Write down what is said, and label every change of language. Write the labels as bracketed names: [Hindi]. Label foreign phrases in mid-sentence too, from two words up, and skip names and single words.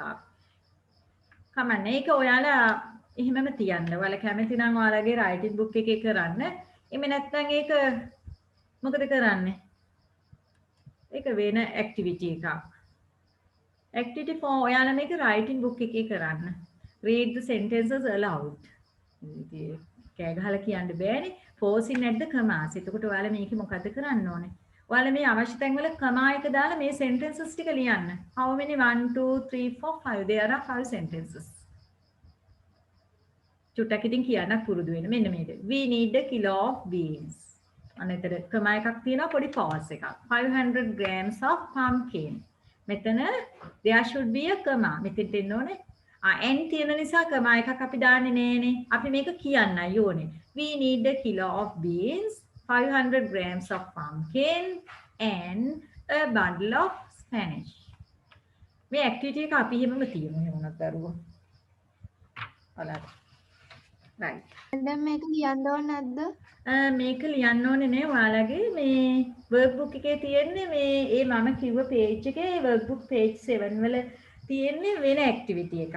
[Sinhala] කමන්නේ. ඒක ඔයාලා එහෙමම තියන්න. ඔයාලා කැමති නම් ඔයාලගේ [English] writing book [Sinhala] එකේ කරන්න. එමෙ නැත්නම් ඒක මොකද කරන්නේ? ඒක වෙන ඇක්ටිවිටි එකක්. [English] Activity 4 [Sinhala] ඔයාලා මේක [English] writing book [Sinhala] එකේ කරන්න. [English] Read the sentences aloud. [Sinhala] ඉතින් කෑ ගහලා කියන්න බෑනේ. [English] Forcing at the commas. [Sinhala] එතකොට ඔයාලා මේකේ මොකද්ද කරන්න ඕනේ? ඔයාලා මේ අවශ්‍ය තැන්වල comma එක දාලා මේ sentences ටික ලියන්න. [English] How many? 1 2 3 4 5. There are 5 sentences. [Sinhala] චුට්ටක් ඉතින් කියන්නත් පුරුදු වෙන්න. මෙන්න මේක. [English] We need a kilo of beans. [Sinhala] අනේතර comma එකක් තියෙනවා පොඩි pause එකක්. [English] 500 grams of pumpkin. මෙතන there should be a comma. [Sinhala] මෙතෙන්ට එන්න ඕනේ. n තියෙන නිසා comma එකක් අපි දාන්නේ නෑනේ. අපි මේක කියන්නයි ඕනේ. [English] We need a kilo of beans, 500 grams of pumpkin and a bundle of Spanish. [Sinhala] මේ activity එක අපි හැමෝම තියමු එහෙමවත් දරුවෝ. ඔයාලා. right. දැන් මේක ලියන්න ඕනේ නැද්ද? මේක ලියන්න ඕනේ නේ ඔයාලගේ මේ workbook එකේ තියෙන්නේ මේ මම කිව්ව page එකේ [English] workbook page [Sinhala] 7 වල තියෙන්නේ වෙන activity එකක්.